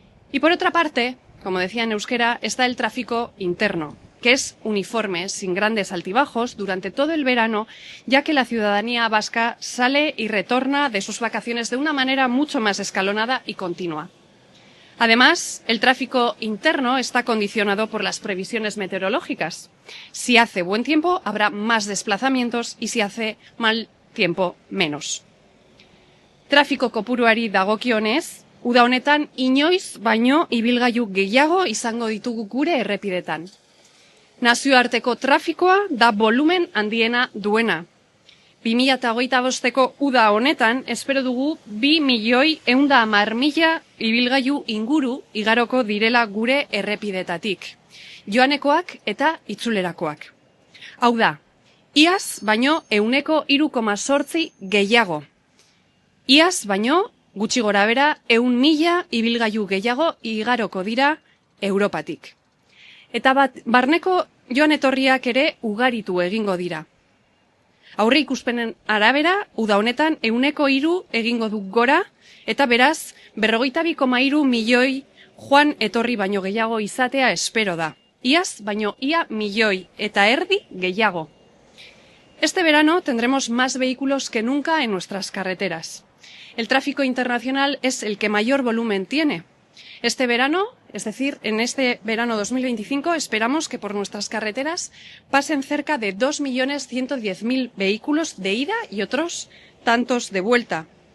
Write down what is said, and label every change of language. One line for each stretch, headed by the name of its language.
Spanish: Y por otra parte, como decía en euskera, está el tráfico interno, que es uniforme, sin grandes altibajos, durante todo el verano, ya que la ciudadanía vasca sale y retorna de sus vacaciones de una manera mucho más escalonada y continua. Además, el tráfico interno está condicionado por las previsiones meteorológicas. Si hace buen tiempo, habrá más desplazamientos y si hace mal tiempo, menos.
Basque: Trafiko kopuruari dagokionez, uda honetan inoiz baino ibilgailu gehiago izango ditugu gure errepidetan. Nazioarteko trafikoa da volumen handiena duena. 2025ko uda honetan espero dugu 2.110.000 ibilgailu inguru igaroko direla gure errepidetatik, joanekoak eta itzulerakoak. Hau da, iaz baino 3,8 gehiago. Iaz baino gutxi gorabehera 100.000 ibilgailu gehiago igaroko dira Europatik. Eta barneko joan etorriak ere ugaritu egingo dira. Aurre ikuspenen arabera, uda honetan 3% egingo du gora, eta beraz, 42,3 milioi joan etorri baino gehiago izatea espero da. Iaz, baino ia 1,5 milioi gehiago.
Spanish: Este verano tendremos más vehículos que nunca en nuestras carreteras. El tráfico internacional es el que mayor volumen tiene. Este verano, es decir, en este verano 2025, esperamos que por nuestras carreteras pasen cerca de 2.110.000 vehículos de ida y otros tantos de vuelta.